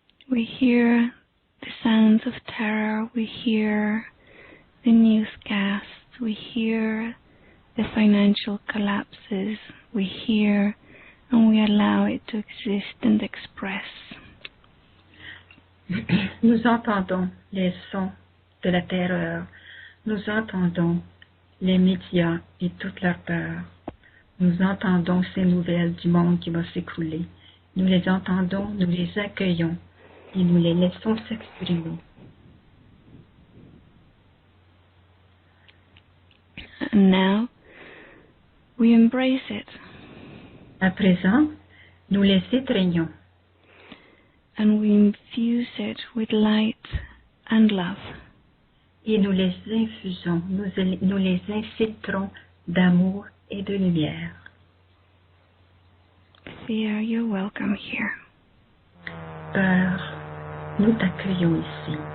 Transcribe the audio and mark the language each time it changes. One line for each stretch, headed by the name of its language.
English: We hear the sounds of terror, we hear the newscasts, we hear the financial collapses, we hear and we allow it to exist and express.
French: Nous entendons les sons de la terreur, nous entendons les médias et toute leur peur. Nous entendons ces nouvelles du monde qui va s'écrouler. Nous les entendons, nous les accueillons et nous les laissons s'exprimer.
English: And now we embrace it.
French: À présent, nous les étreignons
English: And we infuse it with light and love.
French: et nous les infusons, nous les infiltrons d'amour et de lumière.
English: Fear, you're welcome here.
French: Peur, nous t'accueillons ici.